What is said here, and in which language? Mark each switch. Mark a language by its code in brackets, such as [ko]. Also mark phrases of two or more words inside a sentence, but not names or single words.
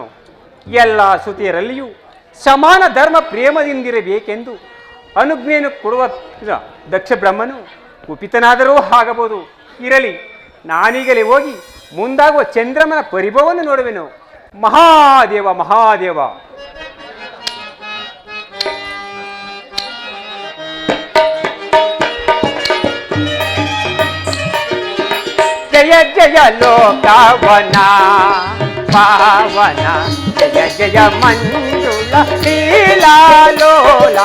[kn] ಎಲ್ಲ ಸುತಿಯರಲ್ಲಿಯೂ ಸಮಾನ ಧರ್ಮ ಪ್ರೇಮದಿಂದಿರಬೇಕೆಂದು ಅನುಜ್ಞೆಯನ್ನು ಕೊಡುವ ದಕ್ಷ ಬ್ರಹ್ಮನು ಕುಪಿತನಾದರೂ ಆಗಬಹುದು. ಇರಲಿ, ನಾನೀಗಲೇ ಹೋಗಿ ಮುಂದಾಗುವ ಚಂದ್ರಮನ ಪರಿಭವವನ್ನು ನೋಡುವೆನು. ಮಹಾದೇವ ಮಹಾದೇವ. ಜಯ ಜಯ ಲೋಕವನ ಪಾವನ, ಜಯ ಜಯ ಮಂಜುಳ ಲೀಲಾಲೋಲ.